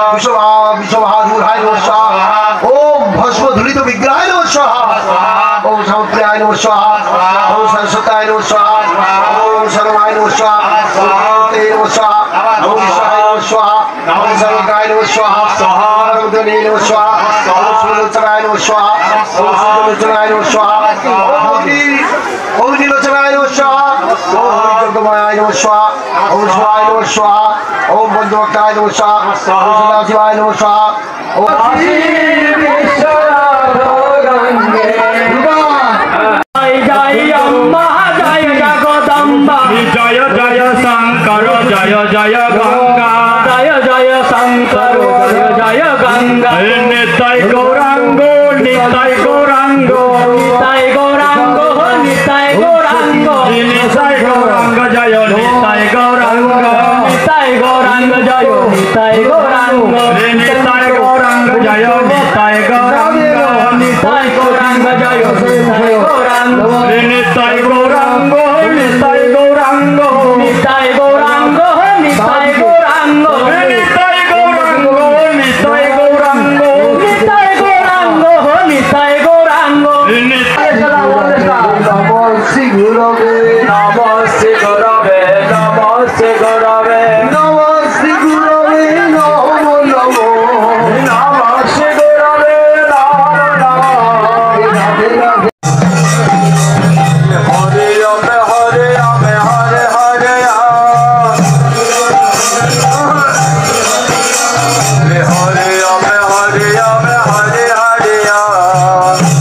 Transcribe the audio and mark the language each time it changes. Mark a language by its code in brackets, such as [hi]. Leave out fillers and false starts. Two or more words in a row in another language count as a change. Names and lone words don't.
[sa] विश्वबहादुराय नमः स्वाहा ओम भस्म धूलित विग्रहाय नमः स्वाहा ओम समुद्राय नमः स्वाहा ओम सरस्वताय नमः स्वाहा ओम सर्वाय नमः स्वाहा ओम ते नमः स्वाहा ओम ईशाय नमः स्वाहा ओम सर्वकाय नमः स्वाहा ओम दने नमः स्वाहा ओम सुलोचनाय नमः स्वाहा ओम सुलोचनाय नमः स्वाहा ओम नीलोचनाय नमः स्वाहा ओम जगमाय नमः स्वाहा ओम शिवाय नमः स्वाहा ओम बंधुभक्ताय नमः स्वाहा ओम सदाशिवाय नमः स्वाहा ओम [hi] जय अम्मा जय जगदम्बा जय जय शंकर जय जय गंगा जय जय शंकर जय जय गंगा निताय गौरांग निताय गौरांग निताय गौरांग निताय गौरांग निताय गौरांग जय निताय गौरांग निताय गौरांग जय निताय गौरांग निताय गौरांग जय निताय गौरांग निताय गौरांग जय निताय गौरांग निताय गौरांग निताय गौरांग निताय गौरांग निताय गौरांग निताय गौरांग निताय गौरांग निताय गौरांग निताय गौरांग निताय [sa] नमस्ते गुरवे नमस्ते गुरवे नमस्ते गुरवे नमस्ते गुरवे नमो नमो नमस्ते गुरवे नमो नमो हरे राम हरे राम हरे हरे राम हरे राम हरे राम हरे हरे राम